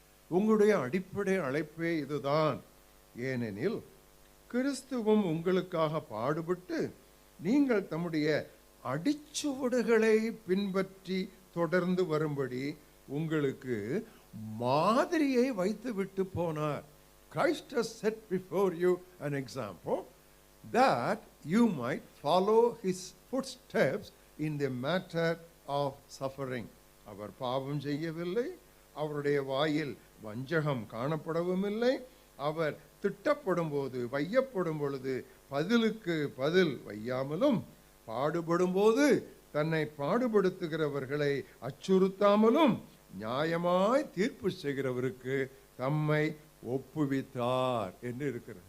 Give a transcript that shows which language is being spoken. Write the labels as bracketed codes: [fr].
[ta] உங்களுடைய அடிப்படை அழைப்பே இதுதான். ஏனெனில் கிறிஸ்துவும் உங்களுக்காக பாடுபட்டு நீங்கள் தம்முடைய அடிச்சுவடுகளை பின்பற்றி தொடர்ந்து வரும்படி உங்களுக்கு மாதிரியை வைத்து விட்டு போனார். [en] Christ has set before you an example that you might follow his footsteps in the matter of suffering. [ta] அவர் பாவம் செய்யவில்லை, அவருடைய வாயில் வஞ்சகம் காணப்படவும் இல்லை. அவர் திட்டப்படும் போது, வையப்படும் பொழுது பதிலுக்கு பதில் வையாமலும், பாடுபடும் போது தன்னை பாடுபடுத்துகிறவர்களை அச்சுறுத்தாமலும், நியாயமாய் தீர்ப்பு செய்கிறவருக்கு தம்மை ஒப்புவித்தார் என்று இருக்கிறது.